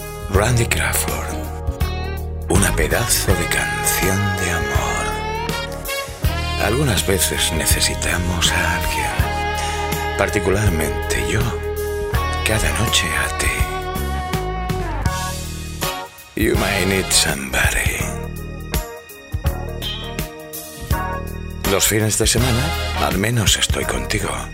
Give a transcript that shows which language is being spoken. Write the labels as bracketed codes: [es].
[es] Randy Crawford, una pedazo de canción de amor. Algunas veces necesitamos a alguien, particularmente yo, cada noche a ti. [en] You might need somebody. [es] Los fines de semana, al menos estoy contigo.